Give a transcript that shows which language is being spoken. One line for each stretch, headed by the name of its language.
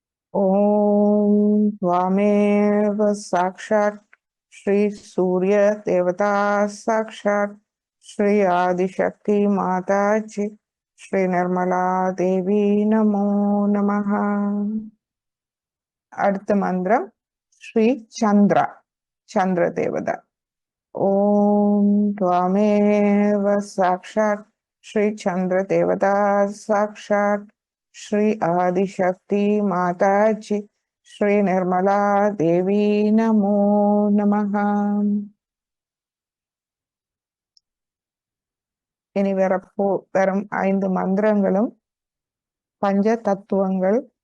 Sanskrit: ஓம் त्वमेव साक्षात् श्री सूर्य देवता साक्षात् श्री आदिशक्ति माता जी श्री निर्मला देवी नमो नमः.
Tamil: அடுத்த மந்திரம் ஸ்ரீ சந்திரா, சந்திர தேவதா.
Sanskrit: ஓம் त्वमेव साक्षात् श्री चंद्र देवता साक्षात् श्री आदिशक्ति माता जी श्री निर्मला देवी नमो नमः.
Tamil: இனி வரும் 5 மந்திரங்களும் பஞ்ச தத்துவங்கள்.